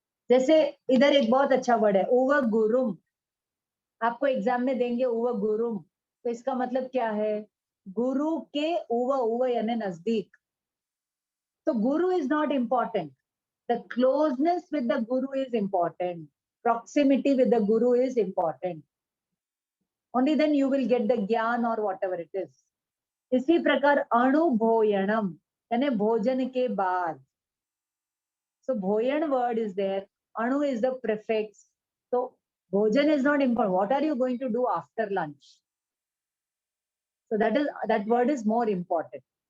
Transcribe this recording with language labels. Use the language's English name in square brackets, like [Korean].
[Hindi] जैसे इधर एक बहुत अच्छा वर्ड है उव गुरुम, आपको एग्जाम में देंगे उव गुरुम, तो इसका मतलब क्या है? गुरु के उव यानी नजदीक। तो [English] Guru is not important, the closeness with the guru is important, proximity with the guru is important. Only then you will get the gyan or whatever it is. [Hindi] इसी प्रकार अणुभोयणम यानी भोजन के बाद। [English] So भोयन word is there, anu is the prefix. So bhojan is not important. What are you going to do after lunch? So that word is more important.